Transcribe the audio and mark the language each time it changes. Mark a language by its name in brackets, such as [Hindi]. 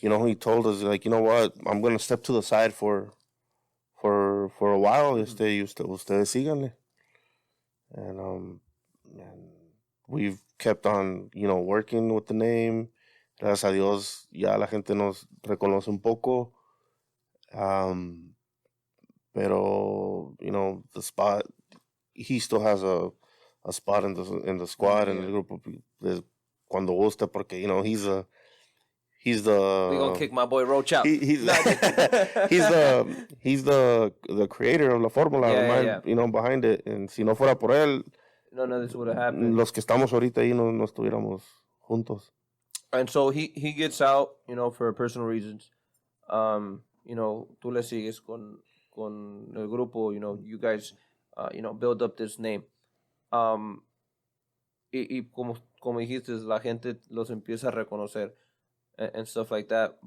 [English] You know, he told us, like, you know what, I'm going to step to the side for a while, [Spanish] ustedes síganle. [English] And we've kept on, you know, working with the name. [Spanish] Gracias a Dios, ya la gente nos reconoce un poco. [English] Pero, you know, the spot, he still has a spot in the squad and the grupo [Spanish] cuando gusta, porque, [English] you know, he's the we gonna kick my boy Roach out. He's the creator of la fórmula, you know, behind it. [Spanish] And si no fuera por él, [English] none of this would have happened. [Spanish] Los que estamos ahorita ahí no estuviéramos juntos. [English] And so he gets out, you know, for personal reasons. You know, [Spanish] tú le sigues con el grupo, [English] you know, you guys, you know, build up this name. [Spanish] Y como dijiste, la gente los empieza a reconocer [English] and stuff like that.